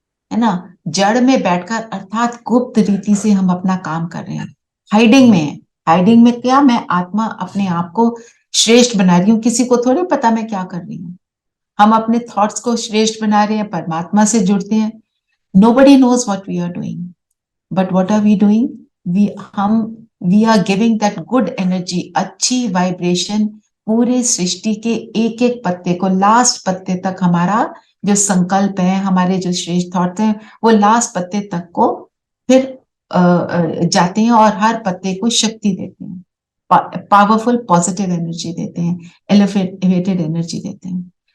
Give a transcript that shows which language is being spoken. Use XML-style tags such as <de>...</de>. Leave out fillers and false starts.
<hi>है ना। जड़ में बैठकर अर्थात गुप्त रीति से हम अपना काम कर रहे हैं, हाइडिंग में है। हाइडिंग में क्या? मैं आत्मा अपने आप को श्रेष्ठ बना रही हूँ, किसी को थोड़ी पता मैं क्या कर रही हूँ। हम अपने थॉट्स को श्रेष्ठ बना रहे हैं, परमात्मा से जुड़ते हैं।</hi> <en>Nobody knows what we are doing, but what are we doing? We are giving that good energy,</en> <hi>अच्छी वाइब्रेशन पूरे सृष्टि के एक एक पत्ते को, लास्ट पत्ते तक। हमारा जो संकल्प है, हमारे जो श्रेष्ठ थॉट हैं, वो लास्ट पत्ते तक को फिर जाते हैं और हर पत्ते को शक्ति देते हैं, पावरफुल पॉजिटिव एनर्जी देते हैं, एलिवेटेड एनर्जी देते हैं।</hi>